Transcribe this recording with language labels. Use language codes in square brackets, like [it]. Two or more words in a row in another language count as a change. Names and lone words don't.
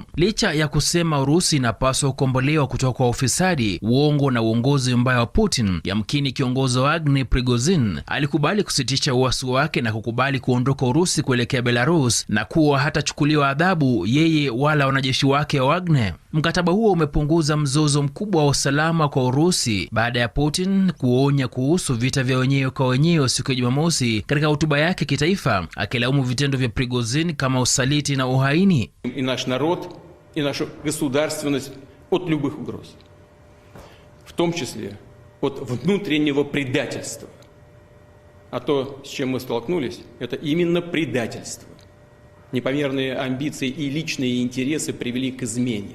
[sw] Licha ya kusema Urusi inapaswa kukombolewa kutoka kwa ufisadi, uongo na uongozi mbaya wa Putin, yamkini kiongozi wa Prigozhin alikubali kusitisha uasi wake na kukubali kuondoka Urusi kuelekea Belarus na kuwa hatachukuliwa adhabu yeye wala wanajeshi wake wa Wagner. Mkataba huo umepunguza mzozo mkubwa wa usalama kwa Urusi baada ya Putin kuonya kuhusu vita vya wenyewe kwa wenyewe siku ya Jumamosi katika hotuba yake kitaifa, akilaumu vitendo vya Prigozhin kama usaliti na uhaini. [ru] И наш народ, и нашу государственность от любых угроз, в том числе от внутреннего предательства. А то, с чем мы столкнулись, это именно предательство. Непомерные амбиции и личные интересы привели к измене.